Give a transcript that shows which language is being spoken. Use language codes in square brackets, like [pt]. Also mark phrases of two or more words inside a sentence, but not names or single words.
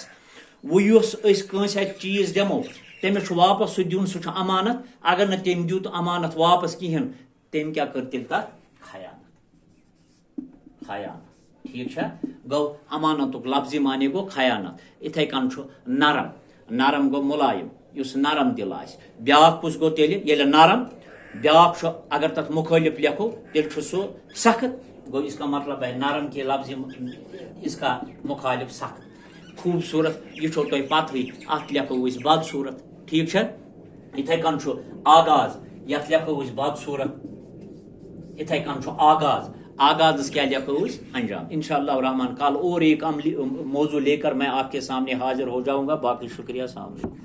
[ks] وۄنۍ یُس أسۍ کٲنٛسہِ اتھِ چیٖز دِمو تٔمِس چھُ واپس سُہ دیُن سُہ چھُ امانت اگر نہٕ تٔمۍ دیُت امانت واپس کہیٖنۍ تٔمۍ کیٛاہ کٔر تیٚلہِ تتھ خیانت ٹھیک چھا. گو امانتُک لفظی معنی گو خیانت. اتھے کن چھُ نرم گو ملایِم یُس نرم دل آسہِ. بیاکھ کُس گو تیٚلہِ ییٚلہِ نرم بیاکھ چھُ اگر تتھ مخٲلف لیکھو تیٚلہِ چھُ سُہ سخت گو [ur] اس کا مطلب ہے نرم کے لفظ اس کا مخالف سخت. [ks] خوبصورت یہ چھو تۄہہِ پتہٕے اتھ لیکھو أسۍ بدصوٗرت ٹھیک چھا. اتھے کن چھُ آغاز یتھ لیکھو أسۍ بدصوٗرت. اتھے کن چھُ آغاز کیا لیکھو أسۍ انجام. [ar] انشاءاللہ الرحمن [ur] کل اور ایک عملی موضوع لے کر میں آپ کے سامنے حاضر ہو جاؤں گا. باقی شکریہ [ar] السلام علیکم.